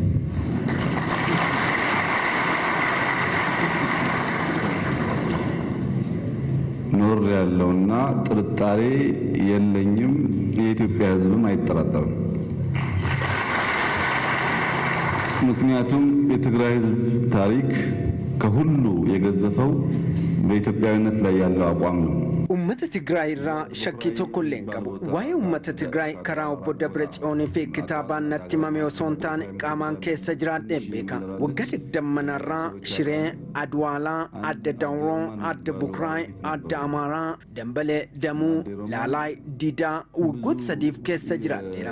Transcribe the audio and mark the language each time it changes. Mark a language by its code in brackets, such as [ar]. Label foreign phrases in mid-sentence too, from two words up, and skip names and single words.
[am] ኖር ያለውና ጥርጣሬ የለኝም። የኢትዮጵያ ህዝብም አይጠራጠርም። ምክንያቱም የትግራይ ህዝብ ታሪክ ከሁሉ የገዘፈው በኢትዮጵያዊነት ላይ ያለው አቋም ነው። [om] ummata Tigraay irraa shakkii tokko illee hin qabu. Waa'ee ummata Tigraay karaa obbo Dabratsiyoonii fi kitaabaan natti himame osoo hin taane qaamaan keessa jiraadheen beeka. Waggaa 20 irraa Shiree, Adwaalaa, Adda Dawroo, Adda Bukraay, Adda Amaaraa, Dambalee, Damuu, Laalaay, Didaa waggoota 3 keessa jiraadheera.